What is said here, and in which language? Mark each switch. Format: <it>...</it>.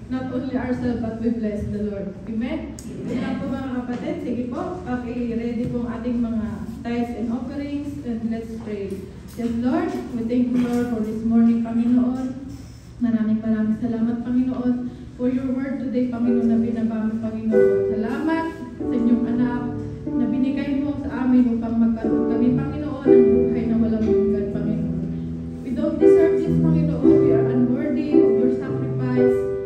<en>Not only ourselves, but we bless the Lord.</en> <tl>Amen? Amen po mga kapatid. Sige po, ready po ang ating mga</tl> <en>tithes and offerings. And let's pray. Yes, Lord, we thank you, Lord, for this morning, Panginoon.</en> <tl>Maraming salamat, Panginoon,</tl> <en>for your word today,</en> <tl>Panginoon, na binabami, Panginoon. Salamat sa inyong anak na binigay mo sa amin upang magkaroon kami, Panginoon, ng buhay na walang hanggan, Panginoon.</tl> <en>We don't deserve this, Panginoon. We are unworthy of your sacrifice.</en>